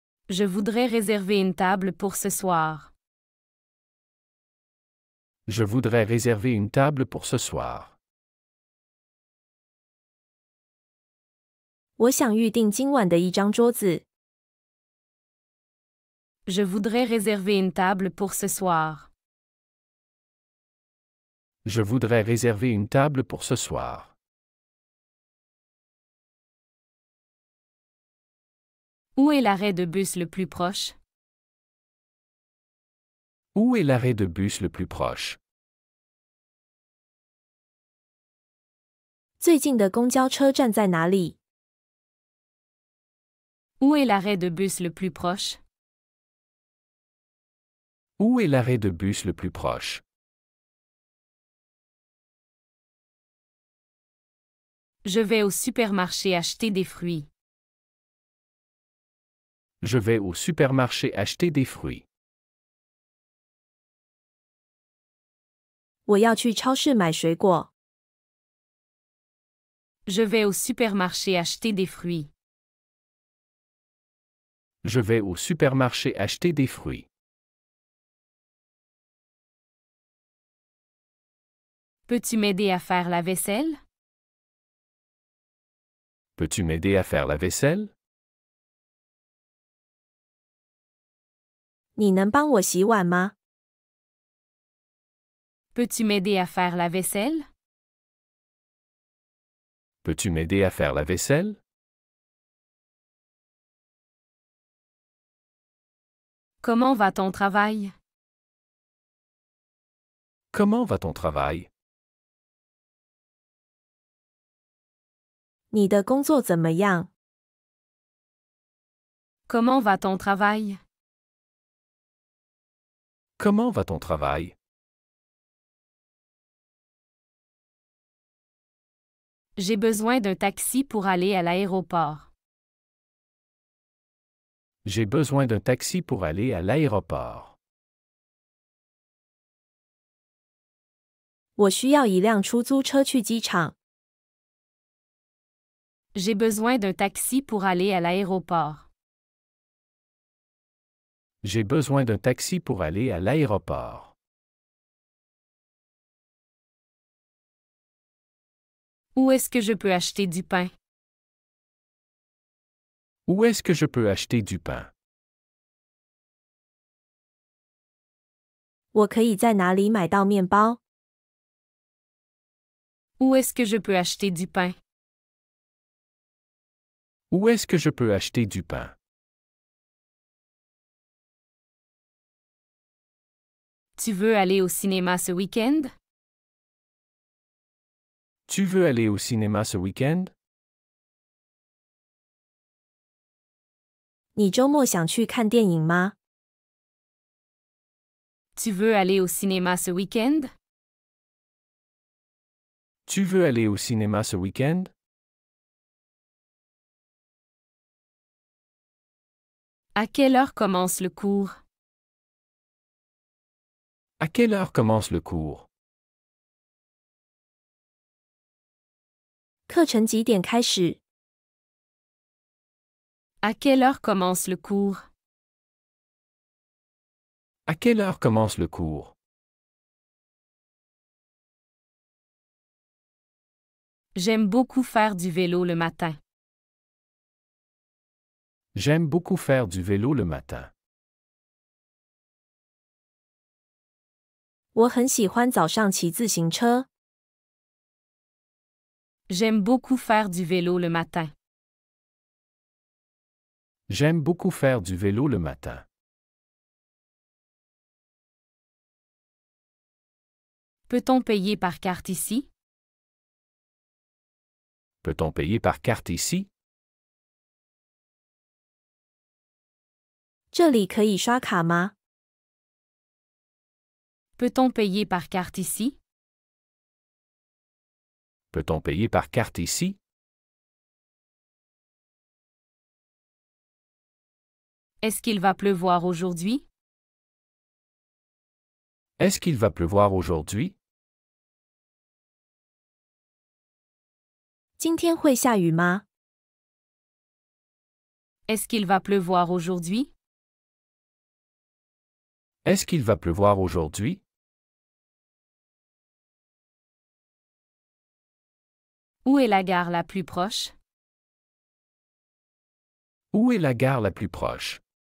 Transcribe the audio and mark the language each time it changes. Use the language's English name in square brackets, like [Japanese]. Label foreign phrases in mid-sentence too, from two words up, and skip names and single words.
[French] Je voudrais réserver une table pour ce soir. Je voudrais réserver une table pour ce soir. [Chinese] 我想预订今晚的一张桌子。 [French] Je voudrais réserver une table pour ce soir. Je voudrais réserver une table pour ce soir. Où est l'arrêt de bus le plus proche? Où est l'arrêt de bus le plus proche? [Chinese] 最近的公交车站在哪里？ [French] Où est l'arrêt de bus le plus proche? Où est l'arrêt de bus le plus proche? Je vais au supermarché acheter des fruits. Je vais au supermarché acheter des fruits. [Chinese] 我要去超市买水果。 [French] Je vais au supermarché acheter des fruits. Je vais au supermarché acheter des fruits. Peux-tu m'aider à faire la vaisselle? Peux-tu m'aider à faire la vaisselle? [Chinese] 你能帮我洗碗吗？ [French] Peux-tu m'aider à faire la vaisselle? Peux-tu m'aider à faire la vaisselle? Comment va ton travail? Comment va ton travail? [Chinese] 你的工作怎么样？ [French] Comment va ton travail? Comment va ton travail? J'ai besoin d'un taxi pour aller à l'aéroport. J'ai besoin d'un taxi pour aller à l'aéroport. [Chinese] 我需要一辆出租车去机场。 [French] J'ai besoin d'un taxi pour aller à l'aéroport. J'ai besoin d'un taxi pour aller à l'aéroport. Où est-ce que je peux acheter du pain? Où est-ce que je peux acheter du pain? [Chinese] 我可以在哪里买到面包？ [French] Où est-ce que je peux acheter du pain? Où est-ce que je peux acheter du pain? Tu veux aller au cinéma ce week-end? Tu veux aller au cinéma ce week-end? [Chinese] 你周末想去看电影吗？ [French] Tu veux aller au cinéma ce week-end? Tu veux aller au cinéma ce week-end? À quelle heure commence le cours? À quelle heure commence le cours? [Chinese] 课程几点开始？ [French] À quelle heure commence le cours? À quelle heure commence le cours? J'aime beaucoup faire du vélo le matin. J'aime beaucoup faire du vélo le matin. [Chinese] 我很喜欢早上骑自行车。 [French] J'aime beaucoup faire du vélo le matin. J'aime beaucoup faire du vélo le matin. Peut-on payer par carte ici? Peut-on payer par carte ici? [Chinese] 这里可以刷卡吗？ [French] Peut-on payer par carte ici? Peut-on payer par carte ici? Est-ce qu'il va pleuvoir aujourd'hui? Est-ce qu'il va pleuvoir aujourd'hui? [Chinese] 今天会下雨吗？ [French] Est-ce qu'il va pleuvoir aujourd'hui? Est-ce qu'il va pleuvoir aujourd'hui? Où est la gare la plus proche? Où est la gare la plus proche?